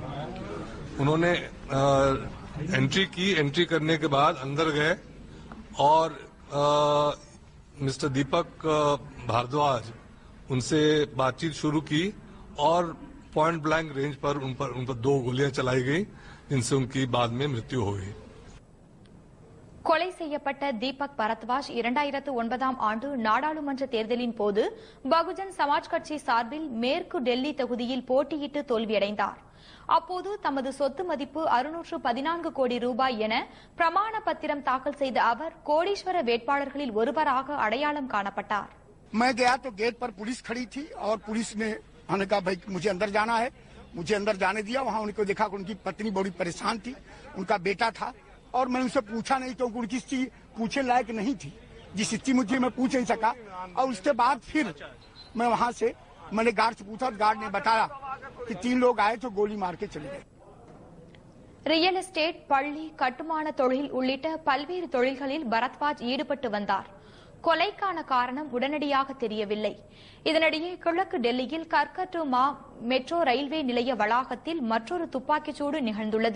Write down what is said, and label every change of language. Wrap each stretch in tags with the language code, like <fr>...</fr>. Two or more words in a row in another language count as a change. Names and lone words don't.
<hi>उन्होंने एंट्री की. एंट्री करने के बाद अंदर गए और मिस्टर दीपक भारद्वाज उनसे बातचीत शुरू की और</hi> <en>point blank range</en> <hi>पर उन पर 2 गोलियां चलाई गई, जिनसे उनकी बाद में मृत्यु हो गई.</hi> <ta>கொலை செய்யப்பட்ட தீபக் பரத்வாஜ் 2009ஆம் ஆண்டு நாடாளுமன்ற தேர்தலின் போது பகுஜன் சமாஜ் கட்சி சார்பில் மேற்கு டெல்லி தொகுதியில் போட்டியிட்டு தோல்வியடைந்தார். அப்போது தமது சொத்து மதிப்பு 614 கோடி ரூபாய் என பிரமாண பத்திரம் தாக்கல் செய்த அவர் கோடீஸ்வர வேட்பாளர்களில் ஒருவராக அடையாளம் காணப்பட்டார்.</ta> <hi>मैं गया तो गेट पर पुलिस खड़ी थी और पुलिस ने हमने कहा भाई मुझे अंदर जाना है. मुझे अंदर जाने दिया. वहां उनको देखा कि उनकी पत्नी बड़ी परेशान थी, उनका बेटा था और मैंने उनसे पूछा नहीं क्योंकि उनकी स्थिति पूछने लायक नहीं थी. जिस स्थिति मुझे मैं पूछ नहीं सका और उसके बाद फिर मैं वहां से मैंने गार्ड से पूछा. गार्ड ने बताया कि 3 लोग आए तो गोली मार के चले गए.</hi> <en>real estate,</en> <ta>பள்ளி, கட்டுமான தொழில் உள்ளிட்ட பல்வேறு தொழில்களில் பரத்வாஜ் ஈடுபட்டு வந்தார். கொலைக்கான காரணம் உடனடியாக தெரியவில்லை. இதனிடையே கிழக்கு டெல்லியில் கர்கட்டுமா</ta> <en>metro railway</en> <ta>நிலைய வளாகத்தில் மற்றொரு துப்பாக்கிச்சூடு நிகழ்ந்துள்ளது.</ta>